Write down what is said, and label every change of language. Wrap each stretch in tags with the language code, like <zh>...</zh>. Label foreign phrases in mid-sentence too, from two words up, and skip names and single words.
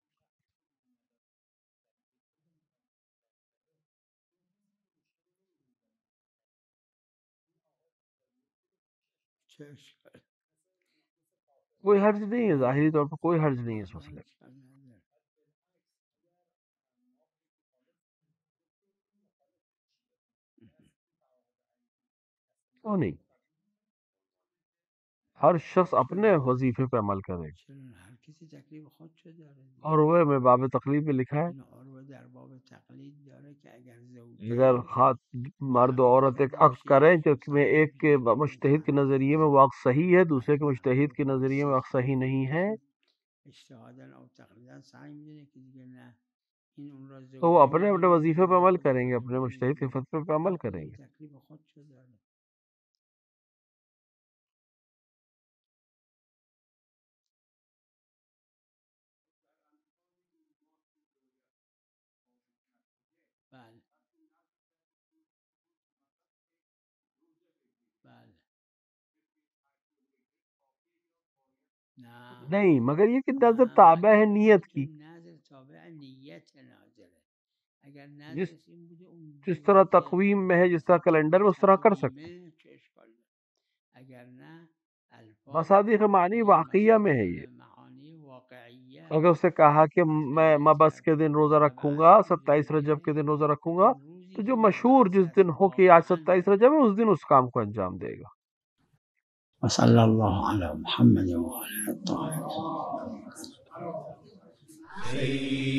<ur>کوئی حرج نہیں ہے، ظاہری طور پر کوئی حرج نہیں ہے اس مسئلے میں. وہ نہیں، ہر شخص اپنے وظیفے پہ عمل کرے گا.</ur> <fa>هر کسی تکلیف خودشو داره</fa> <ur>اور وہ میں باب تقلیب میں لکھا ہے اور وہ</ur> <fa>در باب تقلید داره که اگر</fa> <ur>اگر مرد و عورت ایک عقد کریں جو میں ایک کے مجتہد کے نظریے میں وہ عقد صحیح ہے، دوسرے کے مجتہد کے نظریے میں عقد صحیح نہیں ہے،</ur> <fa>اجتهادا او تقلیدا سعی می‌کنه که دیگه نه این اون را</fa> <ur>تو وہ اپنے اپنے وظیفے پہ عمل کریں گے، اپنے مجتہد کے فتوے پہ عمل کریں گے.</ur> <fa>تکلیف خودشو داره بله بله</fa> <ur>نہیں مگر یہ کہ نظر تابع ہے نیت کی،</ur> <fa>نظر تابع نیت ناظره اگر</fa> <ur>جس</ur> <fa>نظرش این بوده اون</fa> <ur>جس طرح تقویم میں ہے، جس طرح کیلنڈر میں، اس طرح کر سکتے ہیں.</ur> <fa>چه اشکال داره اگر نه الفاظ</fa> <ur>مصادیق معنی واقعیہ میں ہے. یہ</ur> <fa>معانی واقعیہ</fa> <ur>اگر اس نے کہا کہ میں مبس کے دن روزہ رکھوں گا، 27 رجب کے دن روزہ رکھوں گا، تو جو مشہور جس دن ہو کہ آج 27 رجب ہے اس دن اس کام کو انجام دے گا.</ur> <ar>وصلى الله على محمد وعلى الطاهرين.</ar>